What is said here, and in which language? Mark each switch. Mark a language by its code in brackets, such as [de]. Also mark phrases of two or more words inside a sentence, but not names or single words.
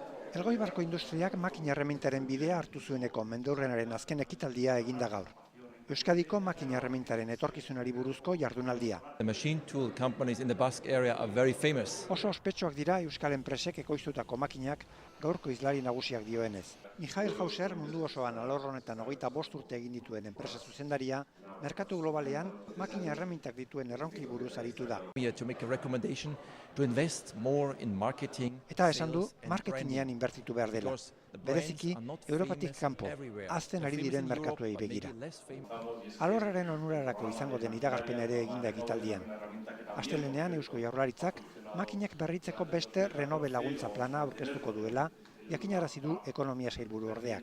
[eu] Elgoibarko industriak makina erremintaren bidea hartu zueneko mendeurrenaren azken ekitaldia eginda gaur. Euskadiko makina erremintaren etorkizunari buruzko jardunaldia. [en] The machine tool companies in the Basque area are very famous. [eu] Oso ospetsuak dira euskal enpresek ekoiztutako makinak gaurko hizlari nagusiak dioenez. Michael Hauser mundu osoan alor honetan 25 urte egin dituen enpresa zuzendaria, merkatu globalean makina erremintak dituen erronkei buruz aritu da. [en] We are to make a recommendation to invest more in marketing. [eu] Eta esan du, marketingean inbertitu behar dela. Bereziki, Europatik kanpo, hazten ari diren merkatuei begira. Alorraren onurarako izango den iragarpena ere eginda ekitaldian. Astelehenean Eusko Jaurlaritzak makinak berritzeko beste renove laguntza plana aurkeztuko duela, jakinarazi du ekonomia sailburu ordeak.